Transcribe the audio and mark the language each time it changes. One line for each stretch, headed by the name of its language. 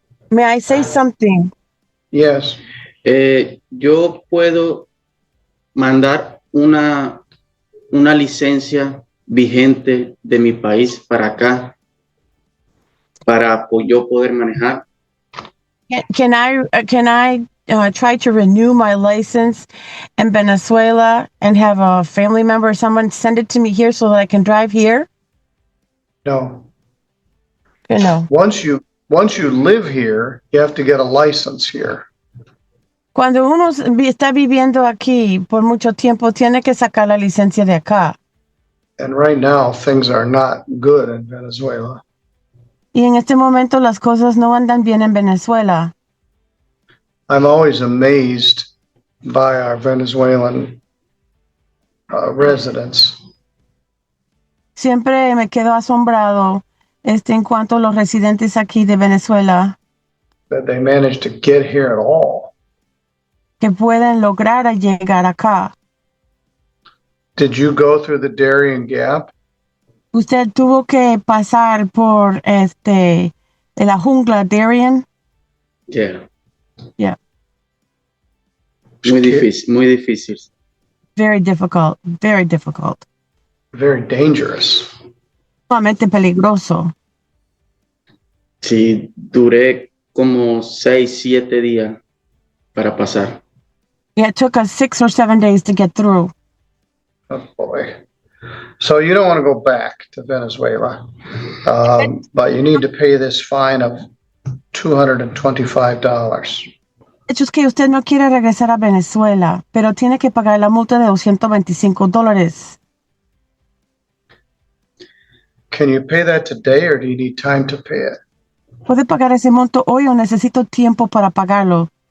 English: May I say something? Yes.
Spanish: Yo puedo mandar una, una licencia vigente de mi país para acá para yo poder manejar?
English: Can I try to renew my license in Venezuela and have a family member or someone send it to me here so that I can drive here? No. No. Once you live here, you have to get a license here.
Spanish: Cuando uno está viviendo aquí por mucho tiempo, tiene que sacar la licencia de acá.
English: And right now, things are not good in Venezuela.
Spanish: Y en este momento las cosas no andan bien en Venezuela.
English: I'm always amazed by our Venezuelan residents.
Spanish: Siempre me quedo asombrado en cuanto a los residentes aquí de Venezuela
English: That they managed to get here at all.
Spanish: que pueden lograr llegar acá.
English: Did you go through the Darien Gap?
Spanish: Usted tuvo que pasar por de la jungla Darien.
English: Yeah. Yeah.
Spanish: Muy difícil, muy difícil.
English: Very difficult, very difficult. Very dangerous.
Spanish: Sumamente peligroso. Sí, duré como 6, 7 días para pasar.
English: Yeah, it took us 6 or 7 days to get through. Oh boy. So you don't want to go back to Venezuela, but you need to pay this fine of $225.
Spanish: Hecho es que usted no quiere regresar a Venezuela, pero tiene que pagar la multa de $225.
English: Can you pay that today or do you need time to pay it?
Spanish: ¿Puede pagar ese monto hoy o necesito tiempo para pagarlo?